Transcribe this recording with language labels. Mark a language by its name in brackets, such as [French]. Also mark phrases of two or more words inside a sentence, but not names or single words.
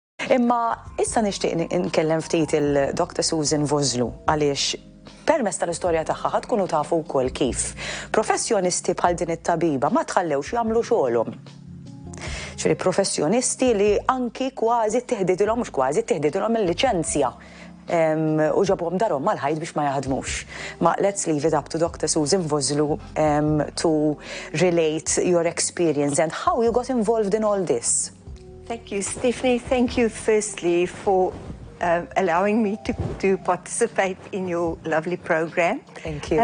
[Maltese] Imma issa nixtieq nkellem ftit il-Dr. Susan Vasloo għaliex permezz tal-istorja tagħha ħadd tkunu tafu wkoll kif professjonisti bħal din it-tabiba ma tħallewx jagħmlu xogħolhom. Ġifieri professjonisti li anki kważi teħdidilhom mhux kważi teħdidilhom il-liċenzja u ġabhom darhom mal-ħajt biex ma jaħdmux. [English] Ma let's leave it up to Dr. Susan Vasloo to relate your experience and how you got involved in all this. Thank you, Stephanie. Thank you firstly for allowing me to participate in your lovely program. Thank you.